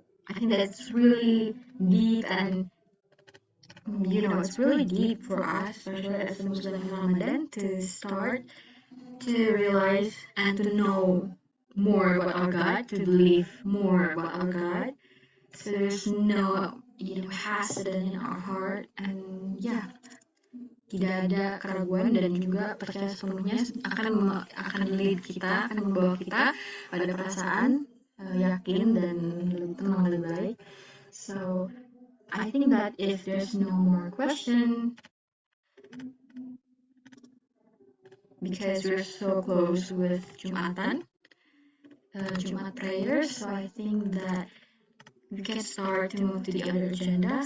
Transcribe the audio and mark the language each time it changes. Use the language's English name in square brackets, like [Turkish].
[English] I think that's really deep and it's really deep for us, especially as a Muslim in Ramadan, to start to realize and to know more about our God, to believe more about our God. So there's no, [Indonesian] hasad [English] in our heart, and [Indonesian] tidak ada keraguan dan juga percaya sepenuhnya akan lead kita, akan membawa kita pada perasaan yakin dan lebih tenang, lebih baik. [English] So I think that if there's no more question, because we're so close with Jumatan, Jumat prayers, so I think that we can start to move to the other agenda.